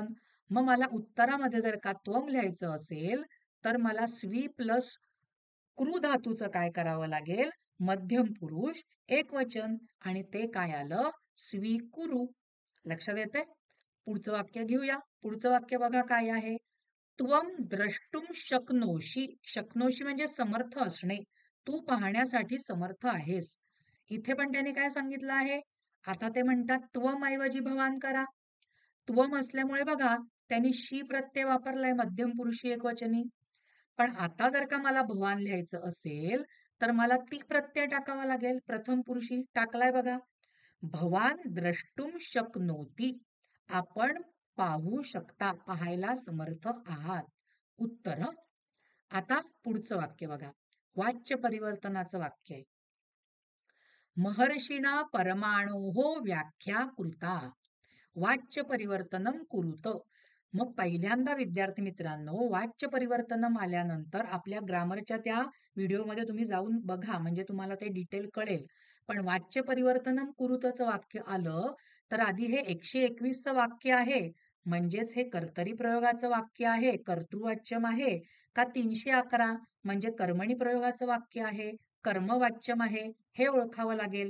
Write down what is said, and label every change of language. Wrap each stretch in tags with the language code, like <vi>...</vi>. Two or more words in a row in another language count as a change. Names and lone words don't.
<mr>मग मला उत्तरामध्ये जर का त्वम लिहायचं असेल तर मला स्वी प्लस कृ धातूचं काय करावं लागेल? मध्यम पुरुष एकवचन. आणि ते काय आलं? स्वीकुरु. लक्षात येते? पुढचं वाक्य घेऊया. पुढचं वाक्य बघा काय आहे?</mr> <sa>त्वम द्रष्टुम शक्नोषी.</sa> <mr>शक्नोषी म्हणजे समर्थ असणे. तू पाहण्यासाठी समर्थ आहेस. इथे पण त्याने काय सांगितलं आहे? आता ते म्हणतात त्वम ऐवजी भवान करा. त्वम असल्यामुळे बघा त्यांनी शी प्रत्यय वापरलाय मध्यम पुरुषी एकवचनी. पण आता जर का मला भवान लिहायचं असेल तर मला ती प्रत्यय टाकावा लागेल. प्रथम पुरुषी टाकलाय बघा.</mr> <sa>भवान द्रष्टुम शक्नोती.</sa> <mr>आपण पाहू शकता, पाहायला समर्थ आहात. उत्तर. आता पुढचं वाक्य बघा. वाच्य परिवर्तनाचं वाक्य आहे.</mr> <sa>महर्षिणा परमाणोः व्याख्या कृता. वाच्य परिवर्तनम कुरुत.</sa> <mr>मग पहिल्यांदा विद्यार्थी मित्रांनो</mr> <sa>वाच्य परिवर्तनम</sa> <mr>आल्यानंतर आपल्या ग्रामरच्या त्या व्हिडिओमध्ये तुम्ही जाऊन बघा म्हणजे तुम्हाला ते डिटेल कळेल. पण</mr> <sa>वाच्य परिवर्तनम कुरुतचं</sa> <mr>वाक्य आलं तर आधी हे 121चं वाक्य आहे म्हणजेच हे कर्तरी प्रयोगाचं वाक्य आहे, कर्तृवाच्यम आहे का 311 म्हणजे कर्मणी प्रयोगाचं वाक्य आहे, कर्मवाच्यम आहे, हे ओळखावं लागेल.</mr>